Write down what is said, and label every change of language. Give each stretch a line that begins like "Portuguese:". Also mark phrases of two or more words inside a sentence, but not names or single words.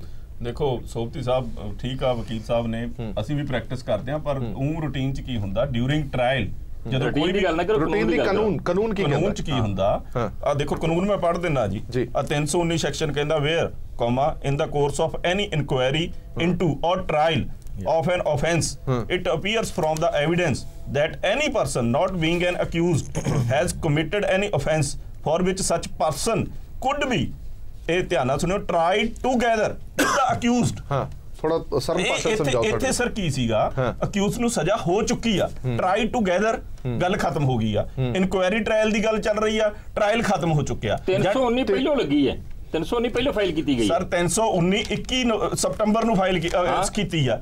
Punjabi: ਦੇਖੋ ਸੋਭਤੀ ਸਾਹਿਬ ਠੀਕ ਆ ਵਕੀਲ ਸਾਹਿਬ ਨੇ ਅਸੀਂ ਵੀ ਪ੍ਰੈਕਟਿਸ ਕਰਦੇ ਆ ਪਰ ਰੂਟੀਨ 'ਚ ਕੀ ਹੁੰਦਾ
English: during trial
Punjabi: ਜਦੋਂ ਕੋਈ ਵੀ ਗੱਲ ਨਾ ਕਰੋ ਕਾਨੂੰਨ ਕੀ ਹੁੰਦਾ ਆ ਦੇਖੋ ਕਾਨੂੰਨ ਮੈਂ ਪੜ੍ਹ ਦਿੰਦਾ ਜੀ ਆ 319 ਸੈਕਸ਼ਨ ਕਹਿੰਦਾ
English: where comma in the course of any inquiry into or trial of an offence it appears from the evidence that any person not being an accused has committed any offence for which such person could be
Punjabi: ਇਹ ਧਿਆਨ ਨਾਲ ਸੁਣਿਓ
English: tried together with the accused
Punjabi: ਥੋੜਾ ਸਰਲ ਭਾਸ਼ਾ ਸਮਝਾਓ ਇੱਥੇ ਸਰ ਕੀ ਸੀਗਾ ਅਕਿਊਜ਼ ਨੂੰ ਸਜ਼ਾ ਹੋ ਚੁੱਕੀ ਆ
English: try together
Punjabi: ਗੱਲ ਖਤਮ ਹੋ ਗਈ ਆ ਇਨਕੁਆਇਰੀ ਟ੍ਰਾਇਲ ਦੀ ਗੱਲ ਚੱਲ ਰਹੀ ਆ ਟ੍ਰਾਇਲ ਖਤਮ ਹੋ ਚੁੱਕਿਆ 319 ਪਹਿਲੋਂ ਲੱਗੀ ਹੈ 319 ਪਹਿਲਾਂ ਫਾਈਲ ਕੀਤੀ ਗਈ ਸਰ 319 21 ਸਤੰਬਰ ਨੂੰ ਫਾਈਲ ਕੀਤੀ ਆ